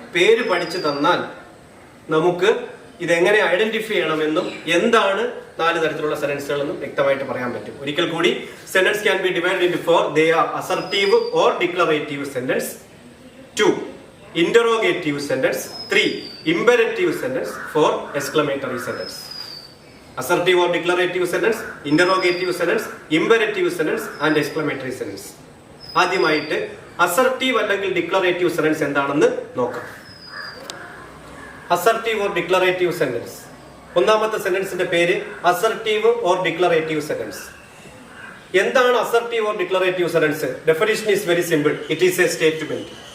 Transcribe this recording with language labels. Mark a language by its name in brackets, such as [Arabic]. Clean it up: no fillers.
[Malayalam] പേര് പഠിച്ചു തന്നാൽ നമുക്ക് ഇതെങ്ങനെ ഐഡന്റിഫൈ ചെയ്യണമെന്നും എന്താണ് 4 തരത്തിലുള്ള സെന്റൻസുകൾ എന്നും വ്യക്തമായിട്ട് പറയാൻ പറ്റും. ഒരിക്കൽ കൂടി, [English] Sentence can be divided into 4. They are assertive or declarative sentence, 2 interrogative sentence, 3 imperative sentence, 4 exclamatory sentence. Assertive or declarative sentence, interrogative sentence, imperative sentence and exclamatory sentence. [Malayalam] ആദ്യമായിട്ട് അസർട്ടീവ് അല്ലെങ്കിൽ ഡിക്ലറേറ്റീവ് സെന്റൻസ് എന്താണെന്ന് നോക്കാം. [English] Assertive or declarative sentence. [Malayalam] ഒന്നാമത്തെ സെന്റൻസിന്റെ പേര് assertive or declarative sentence. എന്താണ് [English] Assertive or declarative sentence? Definition is very simple. It is a statement.